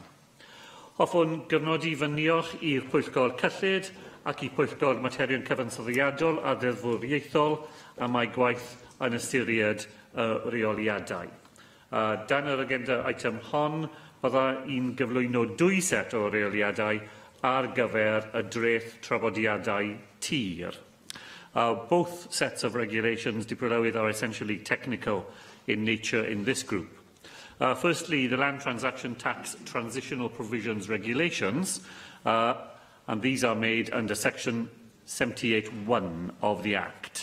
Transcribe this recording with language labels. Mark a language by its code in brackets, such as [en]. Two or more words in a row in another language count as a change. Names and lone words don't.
[cy] Hoffwn gyfnodi fy niolch i'r Pwyllgor Cyllid ac I Pwyllgor Materion Cyfansoddiadol a Ddeddfwriaethol am ei gwaith yn ystyried y reoliadau. Dan yr agenda eitem hon, bydda i'n gyflwyno 2 set o reoliadau ar gyfer y dreth trafodiadau tir. [en] Both sets of regulations diplowydd are essentially technical in nature in this group. Firstly, the Land Transaction Tax Transitional Provisions Regulations, and these are made under Section 78(1) of the Act.